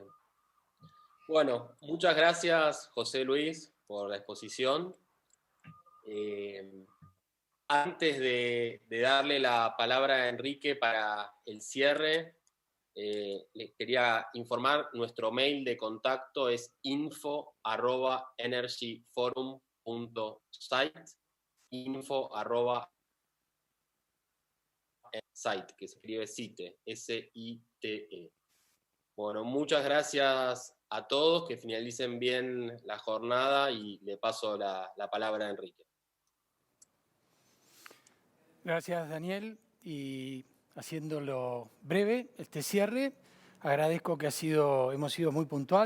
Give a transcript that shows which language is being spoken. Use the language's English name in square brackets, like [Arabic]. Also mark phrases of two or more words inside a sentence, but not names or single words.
[Spanish] Bueno, muchas gracias, José Luis, por la exposición. Antes de darle la palabra a Enrique para el cierre, les quería informar, nuestro mail de contacto es info@energyforum.site, info@site, que se escribe SITE, S-I-T-E. Bueno, muchas gracias a todos, que finalicen bien la jornada y le paso la palabra a Enrique. Gracias, Daniel. Y haciéndolo breve, este cierre, agradezco que hemos sido muy puntual.